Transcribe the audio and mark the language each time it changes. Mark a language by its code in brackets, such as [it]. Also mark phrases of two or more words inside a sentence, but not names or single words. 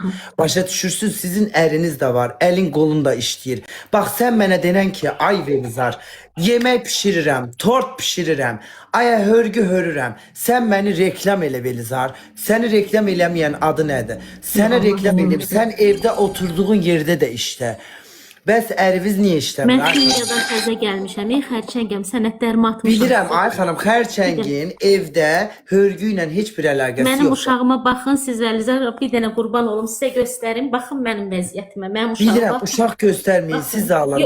[az] Başa düşürsünüz, sizin əriniz de var, elin kolun da işləyir. Bak sen mənə denən ki, ay Velizar, yemek pişirirəm, tort pişirirəm, aya hörgü hörürəm. Sen məni reklam elə Velizar. Səni reklam eləməyən adı nədir? Səni reklam edib, [tr] sen evde oturduğun yerde de işte. [az] Bəs əriniz niyə işləmir? Mən ay? Kiniyadan təzə gəlmişəm. Xərçəngəm, sənədlərimi atmışam. Bilirəm ay xanım, xərçəngin evdə hörgü ilə heç bir əlaqəsi Mənim yoxdur. uşağıma baxın, siz Əlizar bir dənə qurban olum sizə göstərim. Baxın mənim vəziyyətimə. Mənim uşağıma. Bilirəm, uşaq göstərməyin, siz alın.